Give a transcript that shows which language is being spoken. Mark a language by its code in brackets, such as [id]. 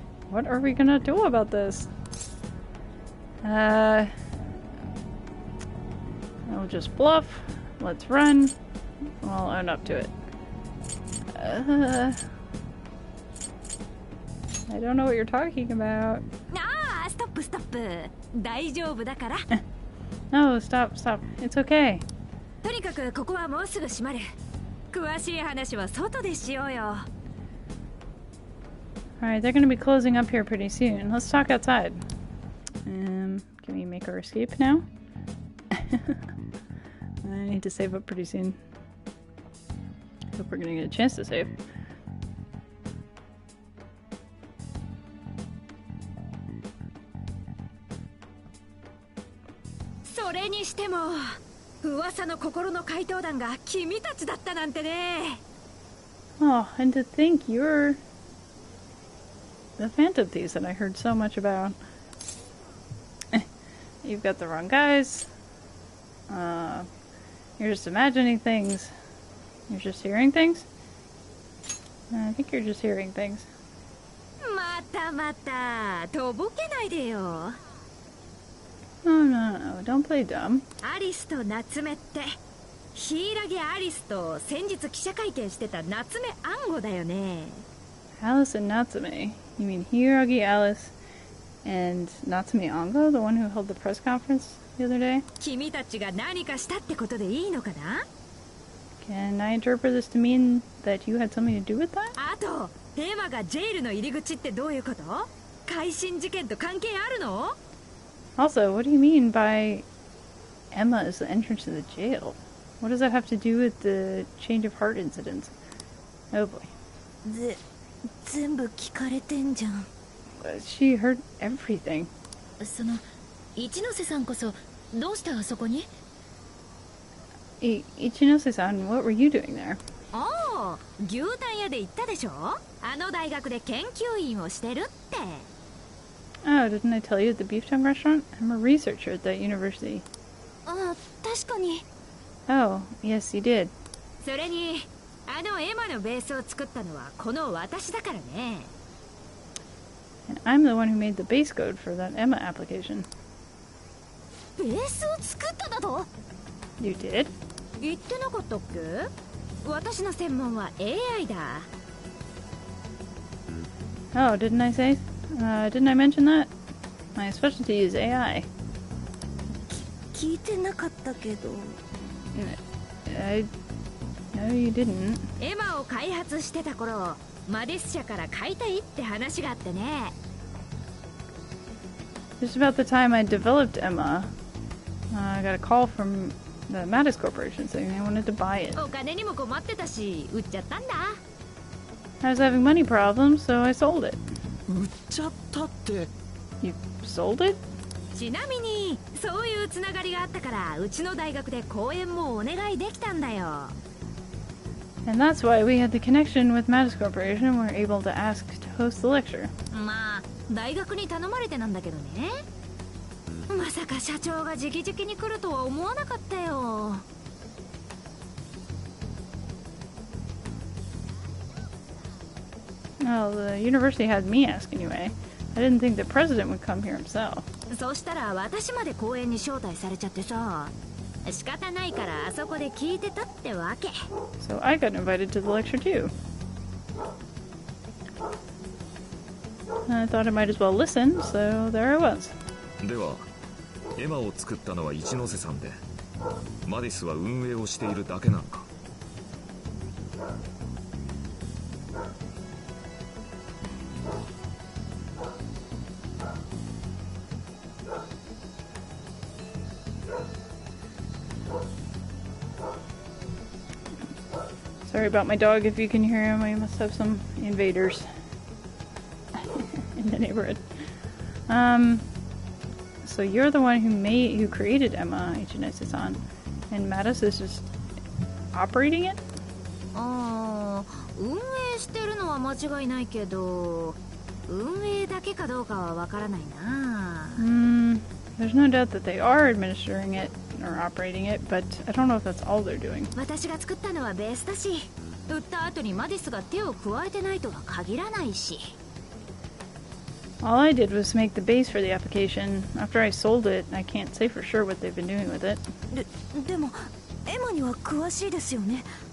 [en] What are we gonna do about this? I'll just bluff. Let's run. I'll own up to it. I don't know what you're talking about. [ja] ああ、ストップストップ。大丈夫だから。 [en] No, stop, stop. It's okay. [ja] とにかくここはもうすぐ閉まる。詳しい話は外でしようよ。 [en] Alright, they're gonna be closing up here pretty soon. Let's talk outside. Can we make our escape now? I need to save up pretty soon. Hope we're gonna get a chance to save. [ja] それにしても噂の心の怪盗団が君たちだったなんてね。 [en] Oh, and to think you're the Phantom Thieves that I heard so much about. You've got the wrong guys. You're just imagining things. You're just hearing things? I think you're just hearing things. [ja] またまたとぼけないでよ。 [en] No, no, no. Don't play dumb. [ja] アリスと夏目って柊アリスと先日記者会見してた夏目暗号だよね。 [en] Alice and Natsume. You mean Hiragi Alice and Natsume Ango, the one who held the press conference the other day? [ja] 君たちが何かしたってことでいいのかな？ [en] Can I interpret this to mean that you had something to do with that? [ja] あとエマがジェイルの入り口ってどういうこと？改心事件と関係あるの？ [en] Also, what do you mean by Emma is the entrance to the jail? What does that have to do with the change of heart incidents? Oh boy. [ja] 全部聞かれてんじゃん。 [en] She heard everything. [ja] その一ノ瀬さんこそどうしてあそこに？ [en] Ichinose-san, what were you doing there? [ja] おお、牛タン屋で言ったでしょ？あの大学で研究員をしてるって。 [en] Oh, didn't I tell you at the beef tongue restaurant? I'm a researcher at that university. [ja] あ確かに [en] Oh, yes, you did. [ja] それにあのエマのベースを作ったのはこの私だからね。 [en] And I'm the one who made the base code for that Emma application. [ja] ベースを作っただと [en] You did? [ja] 言ってなかったっけ？私の専門は AI だ。 [en] Oh, didn't I say? Didn't I mention that? My specialty is AI. [ja] 聞いてなかったけど。 [en] No, you didn't. [ja] エマを開発してた頃、マディス社から買いたいって話があってね。 [en] Just about the time I developed Emma, I got a call from the Mattis Corporation saying they wanted to buy it. [ja] お金にも困ってたし、売っちゃったんだ。 [en] I was having money problems, so I sold it. [ja] 売っちゃったって。 [en] You sold it? [ja] ちなみに、そういうつながりがあったから、うちの大学で講演もお願いできたんだよ。 [en] And that's why we had the connection with Mattis Corporation and were able to ask to host the lecture. [ja] まあ、大学に頼まれてなんだけどね。まさか社長が直々に来るとは思わなかったよ。 [en] Well, the university had me ask anyway. I didn't think the president would come here himself. [ja] そしたら私まで講演に招待されちゃってさ。仕方ないからあそこで聞いてたってわけ。 [en] So I got invited to the lecture too. I thought I might as well listen, so there I was. [ja] ではエマを作ったのは一ノ瀬さんで、マディスは運営をしているだけなのか。 [en] Sorry about my dog if you can hear him. We must have some invaders in the neighborhood. So you're the one who created Emma, Ichinese-san, and Mattis is just operating it? [ja] ああ、運営してるのは間違いないけど、運営だけかどうかはわからないな。 [en] There's no doubt that they are administering it or operating it, but I don't know if that's all they're doing. [ja] 私が作ったのはベースだし、売った後にマディスが手を加えてないとは限らないし。 [en] All I did was make the base for the application. After I sold it, I can't say for sure what they've been doing with it. [ja] でも、エマには詳しいですよね。